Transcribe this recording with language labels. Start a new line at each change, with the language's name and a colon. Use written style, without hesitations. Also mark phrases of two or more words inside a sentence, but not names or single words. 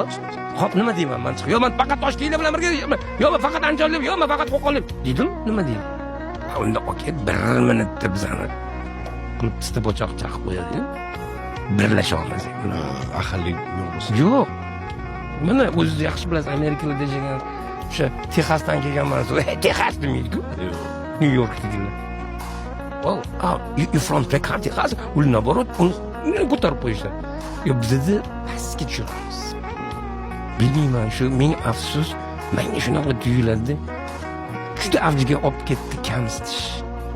Uzbek: Hop, nima deyman men chiqib? Yo, men faqat Toshkentlar bilan birga, yo, men faqat Andijonlik, yo, men faqat Qo'qonlik dedim, nima deyman? Unda aka 1 minutda bizani qilib pista pochoq chaqib qo'yadi. Birlasha olmasak. Ahillik yo'q bo'lsa. Yo'q. Mana o'zingiz yaxshi bilasiz, Amerikada yashagan, o'sha Texasdan kelganman, Texas demaydi-ku.
English: New Yorkdagilar. Oh, you from Texas?
Uzbek: Ul naborot, uni ko'tarib qo'yishdi. Yo, bizda pastga tushiramiz. Bilmayman, shu ming afsus, menga shunaqa tuyuladi. Juda avjiga olib ketdi kamsitish.